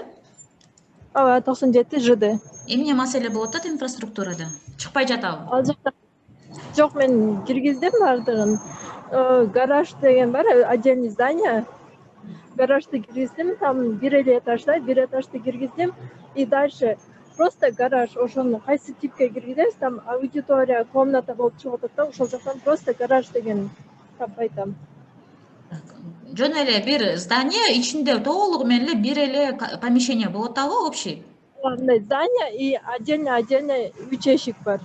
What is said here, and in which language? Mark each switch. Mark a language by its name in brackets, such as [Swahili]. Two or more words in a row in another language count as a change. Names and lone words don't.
[Kyrgyz] Ооба, 97 ЖД. Эмне маселе болуп атат инфраструктурада? Чыкпай жатабы? Ал жакта жок, мен киргиздим бардыгын. Гараж деген бар, [Russian] отдельный здание. [Kyrgyz] Гаражды киргиздим, там бир эле этажда, бир этажды киргиздим. [Russian] И дальше просто гараж, [Kyrgyz] ошону кайсы типке киргизебиз, там аудитория, комната болуп чыгып атат да, ошол жактан просто гараж деген таппай атам. Жөн эле бир здание ичинде толугу менен эле бир эле помещение болуп атабы, общий? Андай здание [Russian] и отдельно [Kyrgyz] 3 эшик бар.